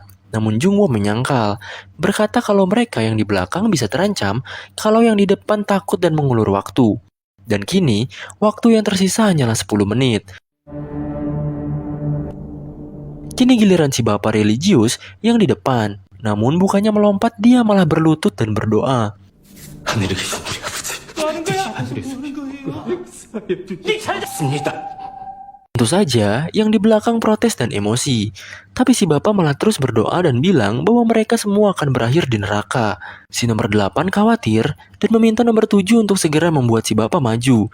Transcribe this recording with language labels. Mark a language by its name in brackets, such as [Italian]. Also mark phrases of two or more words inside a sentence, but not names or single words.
[Indonesian] Namun Jungwoo menyangkal, berkata kalau mereka yang di belakang bisa terancam kalau yang di depan takut dan mengulur waktu. Dan kini, waktu yang tersisa hanyalah 10 menit. Kini giliran si bapak religius yang di depan. Namun bukannya melompat, dia malah berlutut dan berdoa. [Korean] 하늘에 계신 우리 아버지. [Indonesian] Tentu saja, yang di belakang protes dan emosi. Tapi si bapak malah terus berdoa dan bilang bahwa mereka semua akan berakhir di neraka. Si nomor 8 khawatir dan meminta nomor 7 untuk segera membuat si bapak maju.